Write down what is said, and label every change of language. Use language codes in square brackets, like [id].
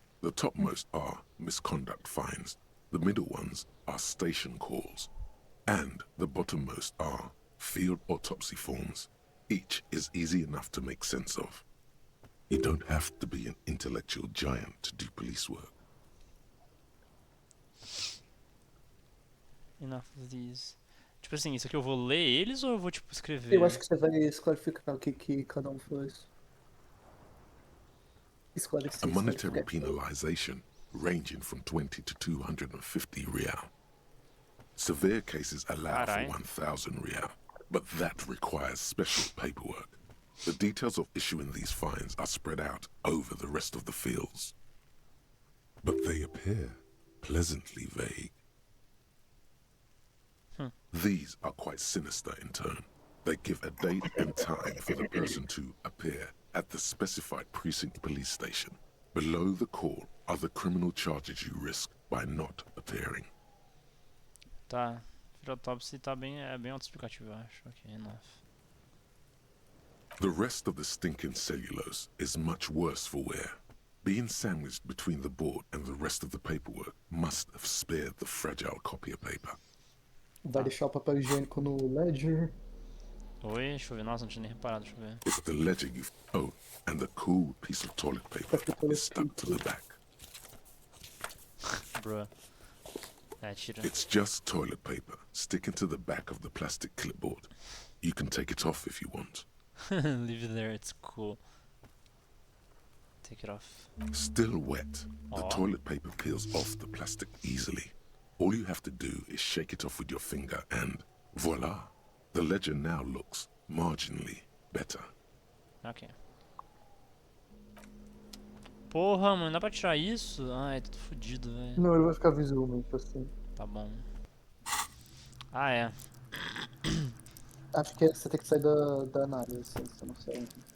[en] The topmost are misconduct fines, the middle ones are station calls, and the bottommost are field autopsy forms. Each is easy enough to make sense of. You don't have to be an intellectual giant to do police work. Enough of these. [pt] Tipo assim, isso aqui eu vou ler eles ou eu vou tipo escrever? Eu acho que você vai clarificar o que cada um faz. [en] A monetary penalization ranging from 20 to 250 real. Severe cases allow for 1,000 real, but that requires special paperwork. The details of issuing these fines are spread out over the rest of the fields. But they appear pleasantly vague. These are quite sinister in turn. They give a date and time for the person to appear at the specified precinct police station. Below the call are the criminal charges you risk by not appearing. [pt] Tá. Autopsy tá bem, é bem autoexplicativo, eu acho. [en] Ok, enough. The rest of the stinking cellulose is much worse for wear. Being sandwiched between the board and the rest of the paperwork must have spared the fragile copier paper. [pt] Vai deixar o papel higiênico no ledger. Oi, deixa eu ver. Nossa, não tinha nem reparado, deixa eu ver. [en] It's the ledger you've... Oh, and the cool piece of toilet paper is stuck to the back. [pt] Bruh. É, tira. [en] It's just toilet paper sticking to the back of the plastic clipboard. You can take it off if you want. Leave it there, it's cool. Take it off. Still wet, the Aw. toilet paper peels off the plastic easily. All you have to do is shake it off with your finger and voila! The ledger now looks marginally better. Ok. [pt] Porra, mano, dá pra tirar isso? Ai, tô fudido, velho. Não, ele vai ficar visualmente assim. Tá bom. Ah, é. Acho que você tem que sair da análise, assim, você não sai.